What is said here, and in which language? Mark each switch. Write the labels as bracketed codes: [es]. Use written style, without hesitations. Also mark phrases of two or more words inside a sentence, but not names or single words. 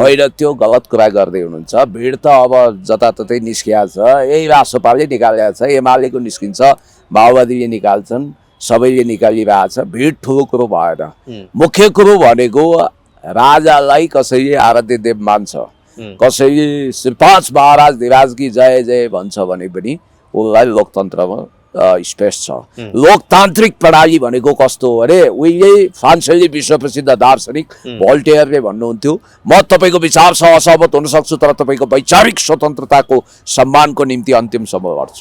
[ne] होइन, त्यो गलत कुरा गर्दै हुनुहुन्छ। भिड त अब जताततै निस्किया छ, यही राष्ट्रपालले निकालेको छ, एमालेको निस्किन्छ, माओवादीले निकाल्छन्, सबैले निकालिरहेछ। भिड ठुलो कुरो भएन। मुख्य कुरो भनेको राजालाई कसैले आराध्य देव मान्छ, कसैले श्री 5 महाराज धिराज की जय जय भन्छ भने पनि उसलाई लोकतन्त्रमा स्पेस छ। लोकतान्त्रिक प्रणाली भनेको कस्तो हो अरे, उहिले फ्रान्सेली विश्व प्रसिद्ध दार्शनिक भोल्टेयरले भन्नुहुन्थ्यो, म तपाईँको विचारसँग असहमत हुन सक्छु तर तपाईँको वैचारिक स्वतन्त्रताको सम्मानको निम्ति अन्तिमसम्म गर्छु।